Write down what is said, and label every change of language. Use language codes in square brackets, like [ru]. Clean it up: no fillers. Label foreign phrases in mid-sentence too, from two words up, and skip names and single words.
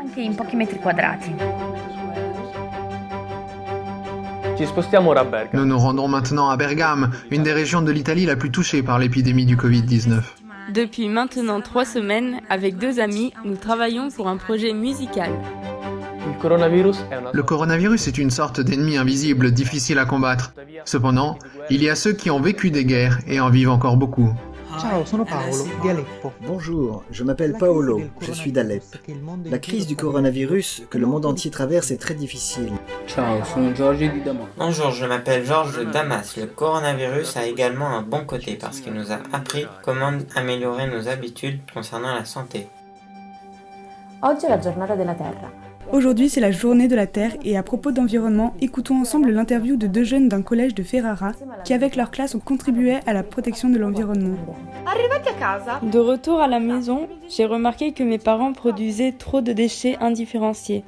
[fr] Nous nous rendons maintenant à Bergame, une des régions de l'Italie la plus touchée par l'épidémie du Covid-19. Depuis maintenant 3 semaines, avec 2 amis, nous travaillons pour un projet musical. Le coronavirus est une sorte d'ennemi invisible, difficile à combattre. Cependant, il y a ceux qui ont vécu des guerres et en vivent encore beaucoup. [it] Ciao, sono Paolo, di Aleppo. [fr] Bonjour, je m'appelle Paolo, je suis d'Alep. La crise du coronavirus que le monde entier traverse est très difficile. [it] Ciao, sono Giorgio di Damas. [fr] Bonjour, je m'appelle Georges de Damas. Le coronavirus a également un bon côté parce qu'il nous a appris comment améliorer nos habitudes concernant la santé. [it] Oggi è la giornata della Terra. [fr] Aujourd'hui, c'est la journée de la Terre et à propos d'environnement, écoutons ensemble l'interview de 2 jeunes d'un collège de Ferrara qui, avec leur classe, ont contribué à la protection de l'environnement. De retour à la maison, j'ai remarqué que mes parents produisaient trop de déchets indifférenciés.